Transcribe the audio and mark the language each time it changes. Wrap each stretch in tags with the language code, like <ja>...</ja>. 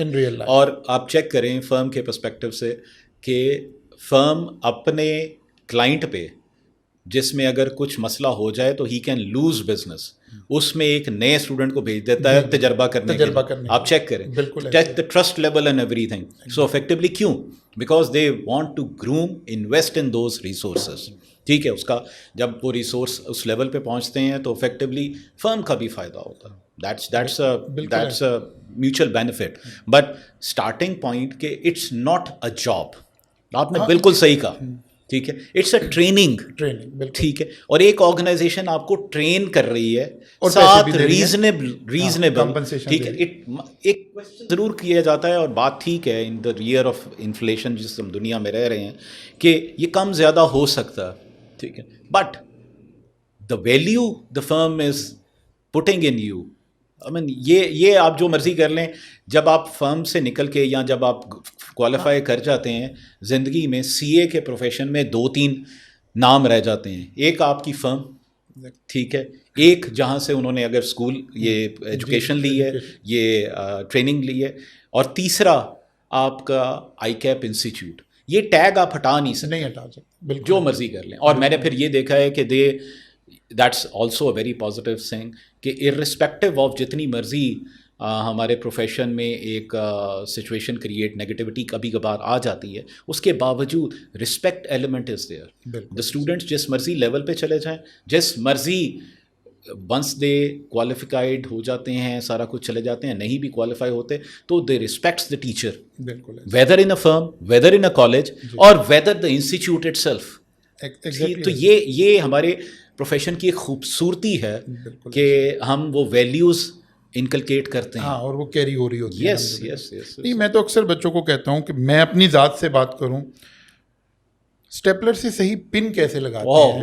<en>Life.</en> <ur>اور آپ check کریں فرم کے پرسپیکٹو سے کہ فرم اپنے کلائنٹ پہ جس میں اگر کچھ مسئلہ ہو جائے تو</ur> <en>he can lose business,</en> <ur>اس میں ایک نئے اسٹوڈنٹ کو بھیج دیتا ہے تجربہ کرنے کے لیے. آپ چیک کریں,</ur> <en>Check the trust level and everything. So effectively کیوں؟ Because they want to groom, invest in those resources.</en> <ur>ٹھیک ہے, اس کا جب وہ ریسورس اس لیول پہ پہنچتے ہیں تو افیکٹولی فرم کا بھی فائدہ ہوتا ہے.</ur> <en>That's a mutual benefit. But starting point کہ it's not a job,</en> <ur>آپ نے بالکل صحیح کہا. ٹھیک ہے,</ur> <en>It's a training.</en> <ur>ٹھیک ہے, اور ایک آرگنائزیشن آپ کو ٹرین کر رہی ہے ساتھ ریزنیبل. ٹھیک ہے, ایک کوشچن ضرور کیا جاتا ہے, اور بات ٹھیک ہے</ur> <en>in the era of inflation</en> <ur>جس ہم دنیا میں رہ رہے ہیں کہ یہ کم زیادہ ہو سکتا ہے. ٹھیک ہے,</ur> <en>But the value the firm is putting in you. I mean</en> <ur>یہ آپ جو مرضی کر لیں, جب آپ فرم سے نکل کے یا جب آپ کوالیفائی کر جاتے ہیں زندگی میں, سی اے کے پروفیشن میں 2-3 نام رہ جاتے ہیں. ایک آپ کی فرم, ٹھیک ہے, ایک جہاں سے انہوں نے اگر اسکول یہ ایجوکیشن لی ہے, یہ ٹریننگ لی ہے, اور تیسرا آپ کا آئی کیپ انسٹیٹیوٹ. یہ ٹیگ آپ ہٹا نہیں سکتے, جو مرضی کر لیں. اور میں نے پھر یہ دیکھا ہے کہ</ur> <en>that's also a very positive thing</en> <ur>کہ ارسپیکٹو آف جتنی مرضی ہمارے پروفیشن میں ایک سچویشن کریٹ, نیگیٹیوٹی کبھی کبھار آ جاتی ہے, اس کے باوجود</ur> <en>Respect element is there. The students</en> <ur>جس مرضی لیول پہ چلے جائیں, جس مرضی</ur> <en>once they qualified</en> <ur>ہو جاتے ہیں, سارا کچھ چلے جاتے ہیں, نہیں بھی کوالیفائی ہوتے تو</ur> <en>They respects the teacher, whether in a firm, whether in a college, اور whether the institute itself.</en> <ur>تو یہ ہمارے پروفیشن کی ایک خوبصورتی ہے کہ ہم وہ ویلیوز انکلکیٹ کرتے ہیں. ہاں, اور وہ کیری ہو رہی ہوتی ہے.</ur> <en>Yes.</en> <ur>نہیں, میں تو اکثر بچوں کو کہتا ہوں کہ میں اپنی ذات سے بات کروں, اسٹیپلر سے صحیح پن کیسے لگاتے ہیں.</ur>